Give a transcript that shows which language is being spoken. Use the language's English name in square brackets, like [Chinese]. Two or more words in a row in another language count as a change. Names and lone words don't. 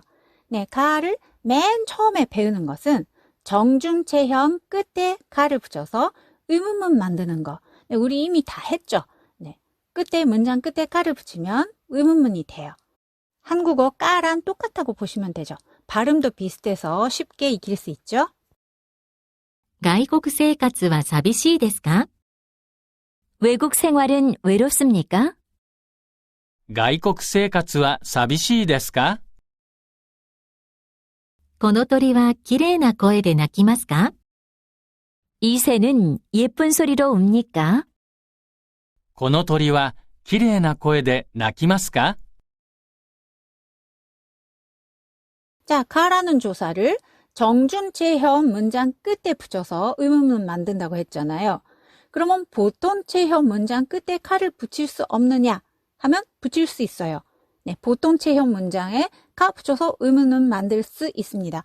[Korean] 네, 카를 맨 처음에 배우는 것은 정중체형 끝에 카를 붙여서 의문문 만드는 거. 네, 우리 이미 다 했죠. 네, 끝에 문장 끝에 카를 붙이면 의문문이 돼요. 한국어 까랑 똑같다고 보시면 되죠. 발음도 비슷해서 쉽게 익힐 수 있죠. [Japanese] 外国生活は寂しいですか? [Korean] 외국 생활은 외롭습니까? [Japanese] 外国生活は寂しいですか? この鳥は綺麗な声で鳴きますか? [Korean] 이 새는 예쁜 소리로 웁니까? [Japanese] この鳥はきれいな声で鳴きますか? [Korean] 자, 카라는 조사를 정중체형 문장 끝에 붙여서 의문문 만든다고 했잖아요. 그러면 보통체형 문장 끝에 카를 붙일 수 없느냐 하면 붙일 수 있어요. 네, 보통체형 문장에 카 붙여서 의문문 만들 수 있습니다.